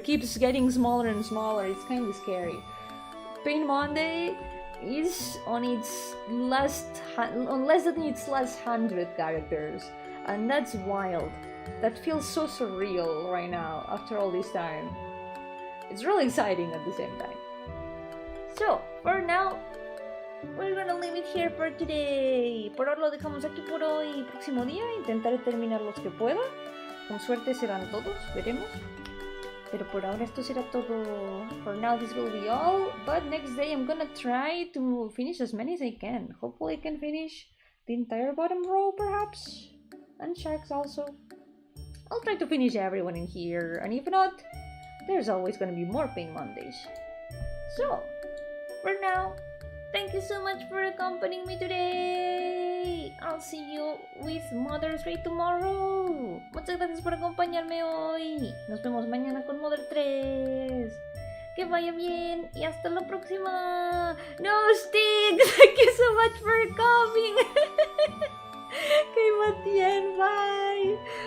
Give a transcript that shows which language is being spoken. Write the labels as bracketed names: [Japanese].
[English] It keeps getting smaller and smaller. It's kind of scary. Pain Monday is on its less than its last 100 characters, and that's wild. That feels so surreal right now after all this time. It's really exciting at the same time. So, for now, we're gonna leave it here for today. [Spanish] Por ahora lo dejamos aquí por hoy. Próximo día intentaré terminar los que pueda. Con suerte serán todos, veremos. Pero por ahora esto será todo. [English] For now this will be all. But next day I'm gonna try to finish as many as I can. Hopefully I can finish the entire bottom row perhaps. And sharks also. I'll try to finish everyone in here. And if not, there's always gonna be more pain Mondays. So, for now, thank you so much for accompanying me today. I'll see you with Mother 3 tomorrow. [Spanish] Muchas gracias por acompañarme hoy. Nos vemos mañana con Mother 3. Que vaya bien y hasta la próxima. [English] No, Stig, thank you so much for coming. Okay, Matien, bye.